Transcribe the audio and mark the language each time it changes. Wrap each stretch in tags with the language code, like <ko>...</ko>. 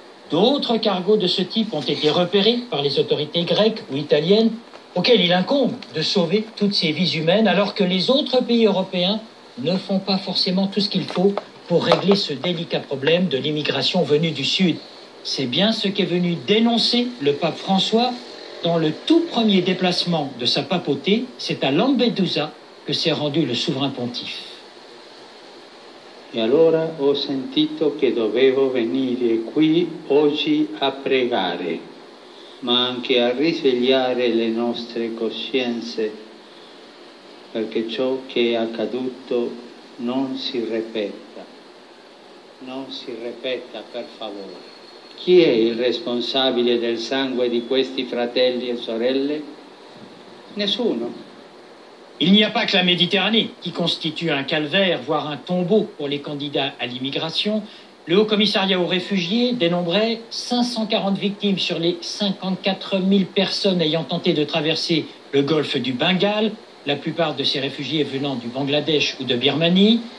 <fr>D'autres cargos de ce type ont été repérés par les autorités grecques ou italiennes, auxquelles il incombe de sauver toutes ces vies humaines, alors que les autres pays européens ne font pas forcément tout ce qu'il faut pour régler ce délicat problème de l'immigration venue du Sud. C'est bien ce qu'est venu dénoncer le pape François dans le tout premier déplacement de sa papauté. C'est à Lampedusa que s'est rendu le souverain pontife.</fr> <it>E allora ho sentito che dovevo venire qui oggi a pregare, ma anche a risvegliare le nostre coscienze, perché ciò che è accaduto non si ripeta. Non si ripeta, per favore. Chi è il responsabile del sangue di questi fratelli e sorelle? Nessuno.</it> <fr>Il n'y a pas que la Méditerranée qui constitue un calvaire, voire un tombeau pour les candidats à l'immigration. Le Haut-Commissariat aux réfugiés dénombrait 540 victimes sur les 54 000 personnes ayant tenté de traverser le golfe du Bengale, la plupart de ces réfugiés venant du Bangladesh ou de Birmanie.</fr>